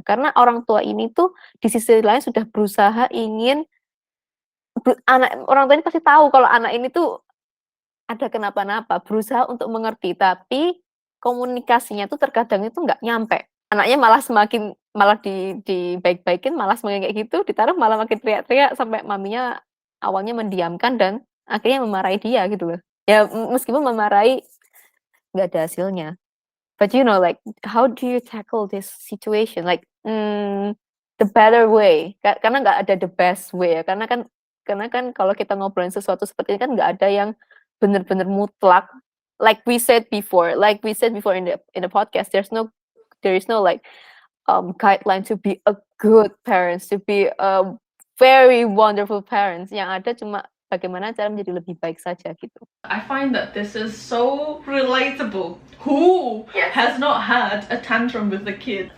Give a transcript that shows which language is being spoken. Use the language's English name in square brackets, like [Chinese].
[Indonesian] Karena orang tua ini tuh di sisi lain sudah berusaha ingin orang tua ini pasti tahu kalau anak ini tuh ada kenapa-napa, berusaha untuk mengerti, tapi komunikasinya tuh terkadang itu nggak nyampe. Anaknya malah dibaik-baikin, malah semakin kayak gitu, ditaruh malah makin teriak-teriak sampai maminya awalnya mendiamkan dan akhirnya memarahi dia gitu loh. Ya meskipun memarahi nggak ada hasilnya. [English] But like how do you tackle this situation? Like the better way. [Indonesian] Karena nggak ada [English] the best way ya. [Indonesian] Karena kan kalau kita ngobrolin sesuatu seperti ini kan nggak ada yang benar-benar mutlak. [English] Like we said before in the podcast, there is no like guideline to be a good parents, to be a very wonderful parents. [Indonesian] Yang ada cuma bagaimana cara menjadi lebih baik saja gitu. [English] I find that this is so relatable. Who has not had a tantrum with the kid?